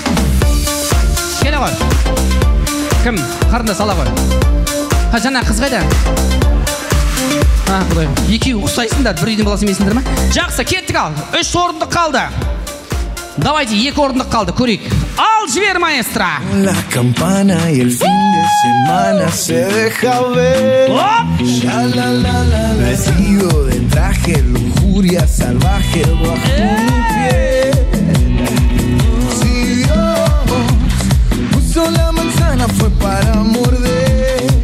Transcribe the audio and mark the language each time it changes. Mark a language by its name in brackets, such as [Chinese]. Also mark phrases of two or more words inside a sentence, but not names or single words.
[Kazakh] Келе ғой. Кім? Қарында сала ғой. Жаңа қыз қайда? Құдай, екеуі ұқсайсыңдар, бір үйдің баласы емесіңдер ма? Жақсы, кеттік ал. 3 орындық қалды. Давайте, 2 орындық қалды, көрейік. Ал жібер, маэстро. [Spanish] La campana y el fin de semana se deja ver. Vestido de traje, lujuria salvaje bajo mi piel. Si Dios puso la manzana fue para morder.